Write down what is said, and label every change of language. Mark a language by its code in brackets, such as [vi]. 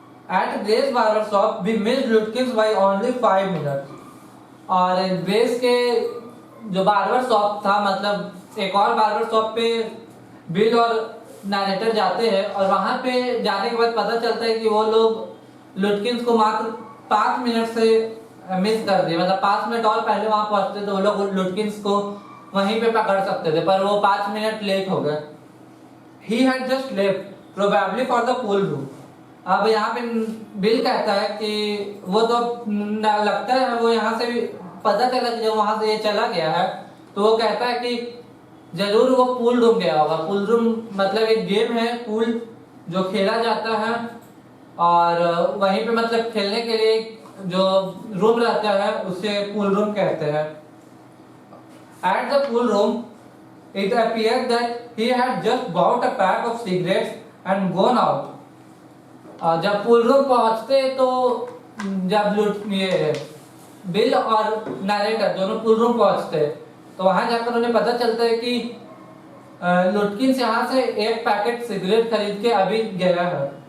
[en] At Grace barber shop, we missed Lutkins by only 5 minutes. [hi] और grace के जो barber shop था, मतलब एक और बार्बर शॉप पे बिल और नैरेटर जाते हैं और वहां पे जाने के बाद पता चलता है कि वो लोग लुटकिंस को मात्र 5 मिनट से मिस कर दिया, मतलब 5 मिनट और पहले वहां पहुंचते तो वो लोग लुटकिंस को वहीं पे पकड़ सकते थे, पर वो 5 मिनट लेट हो गए। [en] He had just left, probably for the pool room. [hi] अब यहाँ पे बिल कहता है कि वो तो लगता है वो यहाँ से भी पता चला कि जब वहां से ये चला गया है तो वो कहता है कि जरूर वो पूल रूम गया होगा। पूल रूम मतलब एक गेम है पूल जो खेला जाता है, और वहीं पे मतलब खेलने के लिए जो रूम रहता है उसे पूल रूम कहते हैं। [en] At the pool room, it appeared that he had just bought a pack of cigarettes and gone out. [hi] जब पूल रूम पहुंचते तो जब ये बिल और नरेटर दोनों पूल रूम पहुंचते तो वहां जाकर उन्हें पता चलता है कि लुटकिन से यहाँ से एक पैकेट सिगरेट खरीद के अभी गया है।